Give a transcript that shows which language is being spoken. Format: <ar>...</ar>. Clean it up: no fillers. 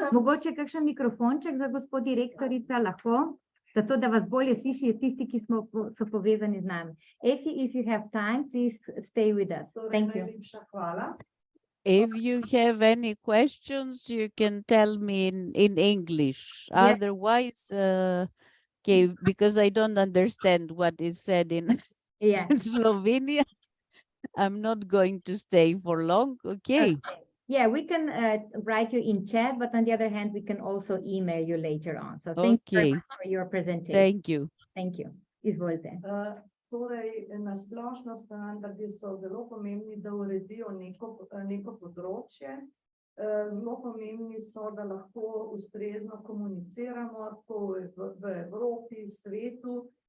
<sl>Mogoče kakšen mikrofonček za gospod direktorica lahko, zato da vas bolje slišijo tisti, ki so povezani z nami.</sl> <en>Effie, if you have time, please stay with us. Thank you. If you have any questions, you can tell me in English. Yeah. Otherwise, okay, because I don't understand what is said in Yeah. Slovenia, I'm not going to stay for long. Okay. Yeah, we can write you in chat, but on the other hand, we can also email you later on. So thank you very much for your presentation. Thank you. Thank you.</en> <sl>Izvolite. Torej, na splošno standardi so zelo pomembni, da uredijo neko področje. Zelo pomembni so, da lahko ustrezno komuniciramo tako v Evropi, v svetu.</sl>